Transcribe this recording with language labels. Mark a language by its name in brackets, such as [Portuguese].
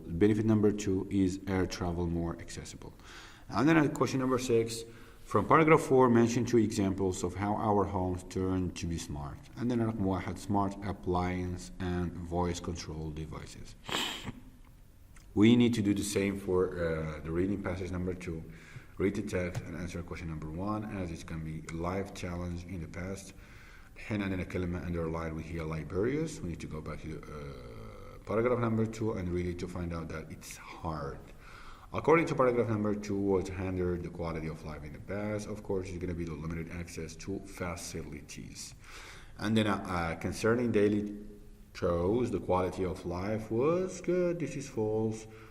[English] Benefit number 2 is air travel more accessible. And then at question number 6, from paragraph 4, mention 2 examples of how our homes turn to be smart. And then [Arabic] رقم [English] 1, smart appliance and voice control devices. We need to do the same for the reading passage number 2. Read the text and answer question number 1 as it can be a live challenge in the past. [Arabic] الحين عندنا كلمة underlined وهي laborious. [English] We need to go back to paragraph number 2 and really to find out that it's hard. According to paragraph number 2, was hindered the quality of life in the past. Of course, it's going to be the limited access to facilities. And then concerning daily chores, the quality of life was good. This is false.